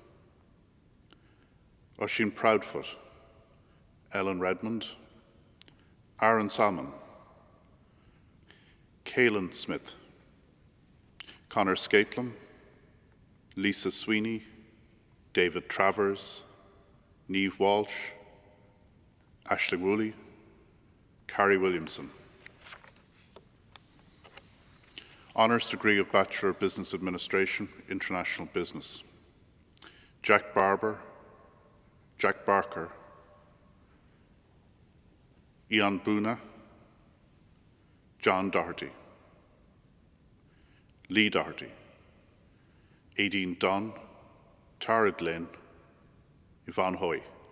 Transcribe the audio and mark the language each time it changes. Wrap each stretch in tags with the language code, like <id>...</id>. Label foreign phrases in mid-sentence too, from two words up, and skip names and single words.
<en>Oisin Proudfoot, Ellen Redmond, Aaron Salmon, Caelan Smith, Conor Scaitlin, Lisa Sweeney, David Travers, Niamh Walsh, Aisling Woolley, Carrie Williamson. Honours degree of Bachelor of Business Administration, International Business. Jack Barker, Ian Boona, John Doherty, Lee Doherty, Aideen Dunn, Tara Glynn, Yvonne Hoy,</en>